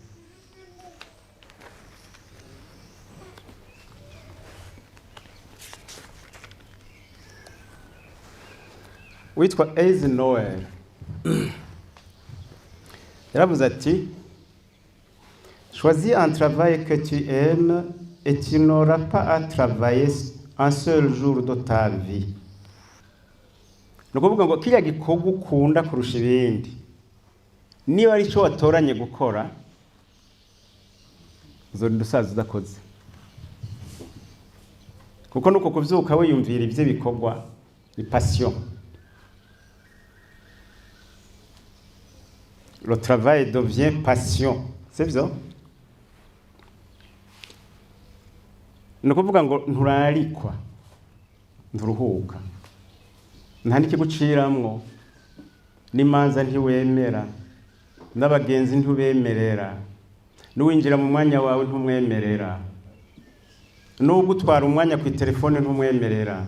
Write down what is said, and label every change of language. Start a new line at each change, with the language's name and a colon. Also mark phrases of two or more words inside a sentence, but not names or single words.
Rundi: Witwa Ace Noel yaravuze ati
French: choisis un travail que tu aimes et tu n'auras pas à travailler un seul jour de ta vie.
Rundi: Nukuvuga ngo kiriya gikorwa ukunda kurusha ibindi niba ari cyo watoranye gukora uzorinda usaza udakoze, kuko nuko kuvyuka wiyumvira ivyo bikorwa ni passion.
French: Le travail devient passion, c'est byo.
Rundi: Nukuvuga ngo nturarikwa nturuhuka, nta nikiguciramwo, n'imanza ntiwemera, n'abagenzi ntubemerera, n'uwinjira mu mwanya wawe ntumwemerera, n'ugutwara umwanya ku telefone ntumwemerera.